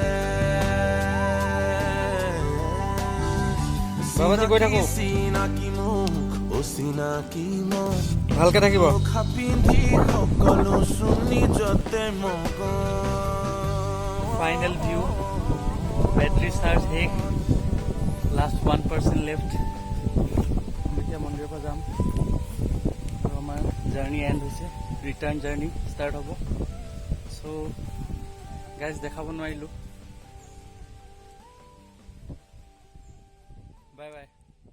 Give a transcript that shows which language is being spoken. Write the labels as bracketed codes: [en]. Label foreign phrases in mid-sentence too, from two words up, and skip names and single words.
[as] বাবাজি গৈ থাকো। চিনাকি মুখ অচিনাকি মন ভালকে থাকিব। মুখা পিন্ধি সকলো নিজতে মগন [en] final view battery charge एक last 1% left [as] এতিয়া মন্দিৰৰ পৰা যাম আৰু আমাৰ [en] journey end [as] হৈছে [en] return journey start [as] হ'ব [en] so guys [as] দেখাব নোৱাৰিলোঁ [en] bye bye